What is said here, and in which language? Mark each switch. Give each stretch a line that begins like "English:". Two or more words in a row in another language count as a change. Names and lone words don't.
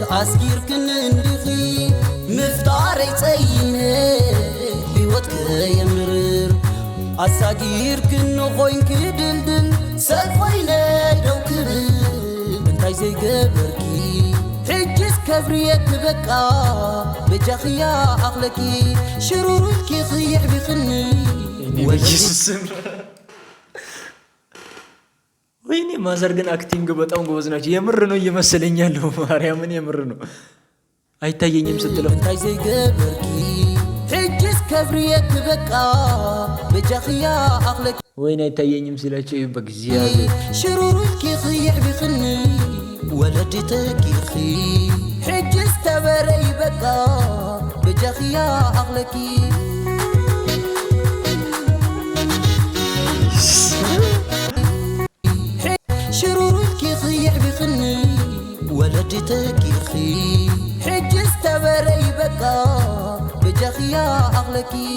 Tigrinya: ኣስጊርክን እንድኺ ምፍጣረይ ፀይነ ሕይወት ከየምርር ኣሳጊርክን ኾይንክ ድልድል ሰልፎይነ ደው ክብል እንታይ ዘይገበርኪ ሕጅስ ከብርየት ንበቃ በጃኽያ ኣኽለኪ ሽሩሩልኪ ኽይዕ ቢኽኒ
Amharic: በኢየሱስም ወይኔ ማዘር ግን አክቲንግ በጣም ጎበዝ ናቸው። የምር ነው እየመሰለኝ ያለው ማርያምን የምር ነው። አይታየኝም ስትለው
Tigrinya: እንታይ ዘይገበርኪ ሕጅስ ከብርየት ንበቃ በጃኽያ ኣኽለኪ
Amharic: ወይኔ አይታየኝም ሲላቸው በእግዚአብሔር
Tigrinya: ሽሩሩልኪ ኽይዕ ቢኽኒ ወለድተኪኺ ሕጅስ ተበረይ በቃ በጃኽያ ኣኽለኪ ሽሩሩልኪ ኽይዕ ቢኽኒ ወለድተኪኺ ሕጅስ ተበረይ በቃ በጃኽያ ኣኽለኪ